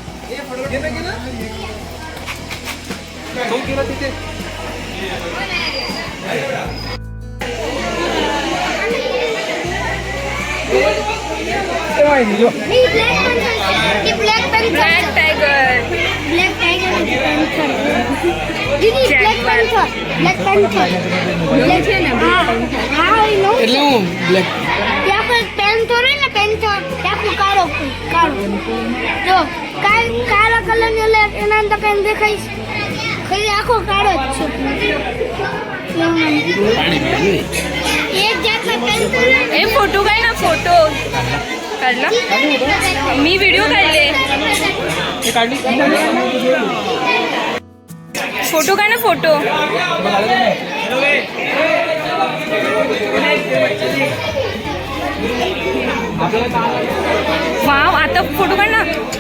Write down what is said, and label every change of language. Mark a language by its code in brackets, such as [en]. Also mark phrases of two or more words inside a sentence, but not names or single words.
[en] black tiger [gu] કાળા કલરની એના અંદર કઈ દેખાય ખાલી આખો કાળો જ છે. એક જાતના પેન્ટર [mr] ए फोटो काय ना, फोटो काढला मी, व्हिडिओ काढले. फोटो काय ना, फोटो. वाव, आता फोटो काढ ना.